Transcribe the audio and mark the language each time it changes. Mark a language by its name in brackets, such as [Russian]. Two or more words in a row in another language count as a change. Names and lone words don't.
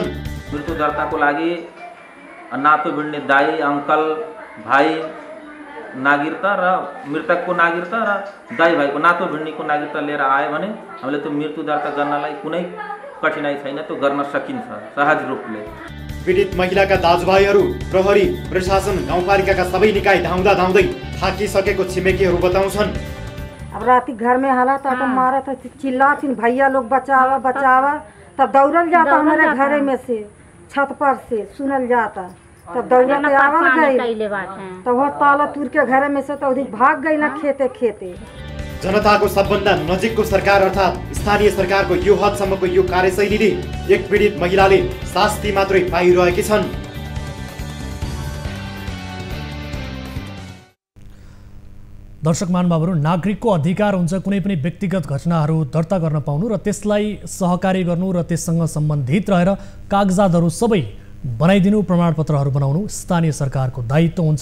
[Nepali] मृत्यु दर्ताको लागि नातो भिड्ने दाई अङ्कल भाइ नागरिकता र मृतकको नागरिकता र दाई भाइको नातो भिड्नेको नागरिकता लिएर आयो भने हामीले त्यो मृत्यु दर्ता गर्नलाई कुनै कठिनाइ छैन, त्यो गर्न सकिन्छ सहज रूपले। पीडित महिलाका दाजुभाइहरू, प्रहरी, प्रशासन, गाउँपालिकाका सबै निकाय धाउँदा धाउँदै थाकिसकेको छिमेकीहरू बताउँछन्। [Bhojpuri] अब राति घर में हालात तो मारा था, चिल्लाती भैया लोग बचावा बचावा, तब दौड़ल जाता हमारे घर में से छत पर से सुनल जाता, तब दौड़ल के आवल गई तो वो ताला तुर के घर में से तो भाग गई ना खेते खेते। [Nepali] जनताको सबभन्दा नजिकको सरकार अर्थात् स्थानीय सरकारको यो हदसम्मको यो कार्यशैलीले एक पीडित महिलाले शास्ति मात्रै पाइरहेकी छन्। दर्शक महानुभावहरू, नागरिकको अधिकार हुन्छ कुनै पनि व्यक्तिगत घटनाहरू दर्ता गर्न पाउनु र त्यसलाई सहकारी गर्नु र त्यससँग सम्बन्धित रहेर कागजातहरू सबै बनाइदिनु, प्रमाणपत्रहरू बनाउनु स्थानीय सरकारको दायित्व हुन्छ।